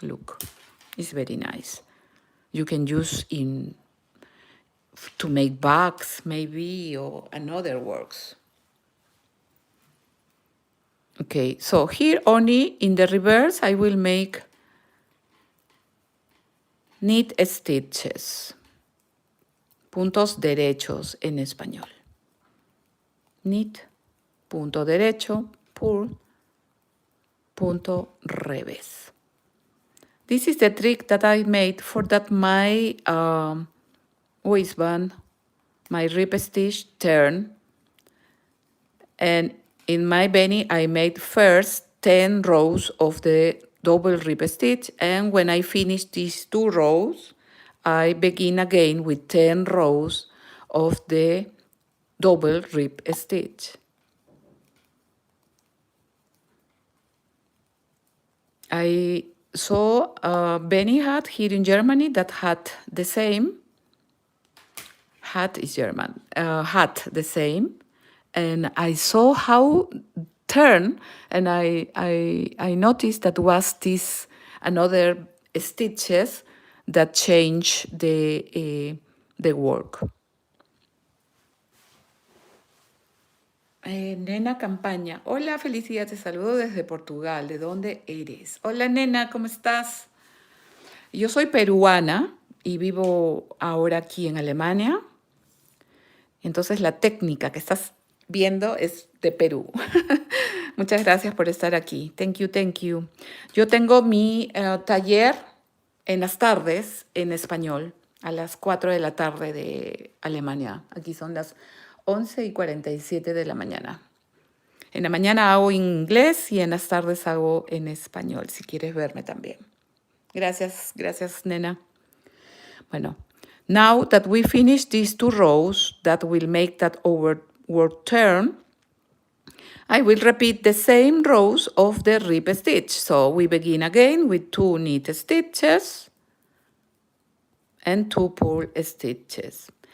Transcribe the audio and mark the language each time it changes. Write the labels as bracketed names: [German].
[English] Look, it's very nice. You can use to make bags, maybe, or another works. Okay, so here only in the reverse, I will make knit stitches. [Spanish] Puntos derechos en español. Knit, punto derecho, purl, punto revés. [English] This is the trick that I made for that my waistband, my rib stitch turn. And in my Beanie, I made first 10 rows of the double rib stitch. And when I finish these 2 rows, I begin again with 10 rows of the double rib stitch. I saw a Beanie hat here in Germany that had the same. Hat is German. Hat the same. And I saw how turn, and I noticed that was this another stitches that change the work. [Spanish] Nena Campaña. Hola, Felicidad, te saludo desde Portugal. ¿De dónde eres? Hola, nena, ¿cómo estás? Yo soy peruana y vivo ahora aquí en Alemania. Entonces la técnica que estás viendo es de Perú. Muchas gracias por estar aquí. [English] Thank you, thank you. [Spanish] Yo tengo mi taller en las tardes en español, a las 4 de la tarde de Alemania. Aquí son las 11:47 de la mañana. En la mañana hago en inglés y en las tardes hago en español, si quieres verme también. Gracias, gracias, nena. [English] Bueno, now that we finish these 2 rows that will make that work turn, I will repeat the same rows of the rib stitch. So we begin again with 2 knit stitches and 2 purl stitches.